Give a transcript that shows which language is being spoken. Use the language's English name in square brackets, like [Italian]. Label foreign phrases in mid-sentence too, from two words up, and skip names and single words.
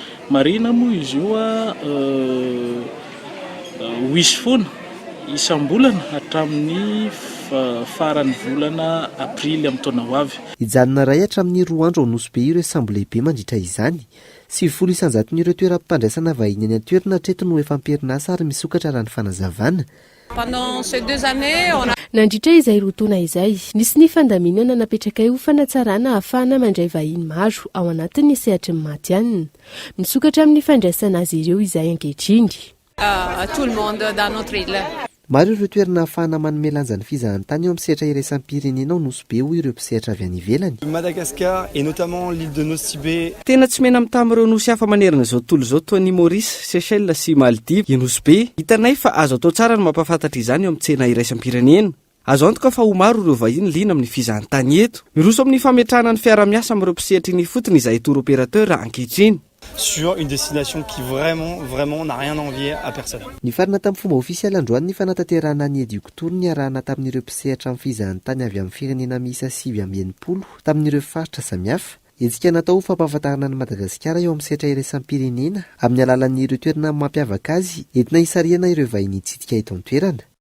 [Malagasy] Marina moa izy io wisy foana isam-bolana hatramin'ny faran'ny volana aprily amin'ny taona ho avy. Hijanona ray hatramin'ny 2 andro ao Nosbe ireo sambo lehibe mandritra izany. 70 isan-jaton'ireo toeram-pifandraisana vahiny any an-toerana hatreto no efa amperinasa ary misokatra raha ny fanazavana. [French] Pendant ces 2 années, [Malagasy] nandritra izay rotaona izay, nisy ny fandaminana napetraka eo fanatsarana ahafahana mandray vahiny maro ao anatin'ny sehatry ny matianina. Misokatra amin'ny fandraisana azy ireo izay ankehitriny. [French] tout le monde dans notre île. [Malagasy] Maro ireo toerana ahafahana manome lanja ny fizahan-tany eo amin'ny sehatra iraisam-pirenena ao Nosbe ho ireo mpisehatra avy any ivelany. [French] Madagascar et notamment l'île de Nosbe. [Malagasy] Tena tsy mena mitamireo nosy hafa manerana izao tontolo izao toa ny Maurice, Seychelles sy Maldives. I Nosbe hitanay fa azo atao tsara ny mampafantatra izany eo amin'ny tsena iraisam-pirenena. Azo antoka fa ho maro ireo vahiny liana amin'ny fizahan-tany eto. Miroso amin'ny fametrahana ny fiara-miasa amin'ireo mpisehatra ny fotony izay [French] tour opérateur [Malagasy] ankehitriny. [French] Sur une destination qui vraiment n'a rien à envier à personne. [Malagasy] Ny farina tamin'ny fomba ofisialy androany ny fanatanterahana ny edioktoro ny arahana tamin'ireo mpisehatra amin'ny fizahan-tany avy amin'ny firenena miisa 780 tamin'ireo faritra samihafa. Etsika natao fampahafantarana ny Madagasikara eo amin'ny sehatra iraisam-pirenena amin'ny alalan'ireo toerana mampiavaka azy entina hisariana ireo vahiny hitsidika eto an-toerana.